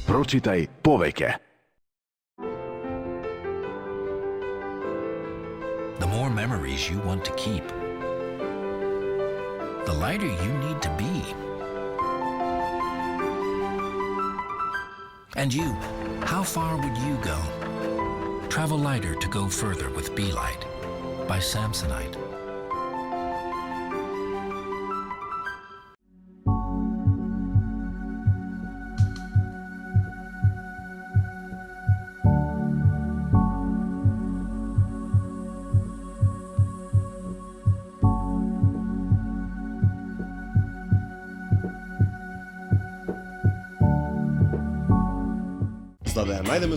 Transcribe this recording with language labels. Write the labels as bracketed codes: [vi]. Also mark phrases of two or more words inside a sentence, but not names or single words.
[mk] Прочитај повеќе. [en] The more memories you want to keep, the lighter you need to be. And you, how far would you go? Travel lighter to go further with Be Light by Samsonite. [mk] За да ја најдеме